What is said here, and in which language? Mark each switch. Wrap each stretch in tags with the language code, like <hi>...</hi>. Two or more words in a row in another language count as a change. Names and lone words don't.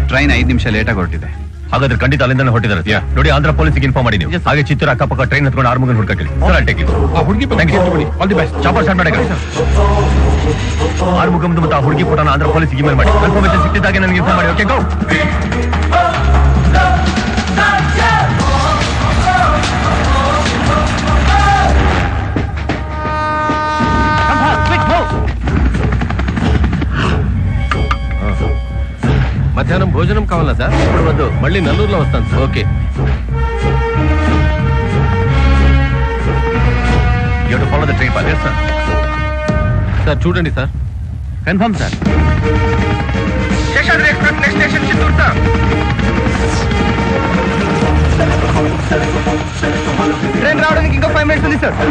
<kn>ಟ್ರೈನ್ 5 ನಿಮಿಷ ಲೇಟ್ ಆಗಿ ಹೊರಟಿದೆ. ಹಾಗಾದ್ರೆ ಖಂಡಿತ ಅಲ್ಲಿಂದ ಹೊರಟಿದ್ದಾರೆ. ನೋಡಿ, ಆಂಧ್ರ ಪೊಲೀಸ್ಗೆ ಇನ್ಫಾರ್ಮ್ ಮಾಡಿ ನೀವು. ಹಾಗೆ ಚಿತ್ತೂರು ಅಕ್ಕಪಕ್ಕ ಟ್ರೈನ್ ಹತ್ಕೊಂಡು ಆರ್ಮುಗನ್ ಹುಡುಕಿ. ಆ ಹುಡುಗಿ</kn> <en>all the best. chopper start</en> <kn>ಮಾಡಿ. ಆರ್ಮುಗಮ್ದು ಮತ್ತು ಆ ಹುಡುಗಿ ಫೋಟೋನ ಆಂಧ್ರ ಪೊಲೀಸ್ಗೆ ಇಮೇಲ್ ಮಾಡಿ. ಕನ್ಫರ್ಮೇಶನ್ ಸಿಕ್ಕಿದ್ದಾಗೆ ನನಗೆ ಇನ್ಫಾರ್ಮ್ ಮಾಡಿ.</kn> <en>okay, go.</en> <te>మధ్యాహ్నం భోజనం కావాలా సార్? ఇప్పుడు వద్దు, మళ్ళీ నల్లూరులో వస్తాను సార్. ఓకే.</te> <en>You have to follow the train path. Yes, sir.</en> <te>సార్ చూడండి సార్. కన్ఫర్మ్ సార్. శేషాద్రి ఎక్స్ప్రెస్</te> <en>next station</en> <te>చిత్తూరు సార్. ట్రైన్ రావడానికి ఇంకో 5 minutes ఉంది సార్.</te>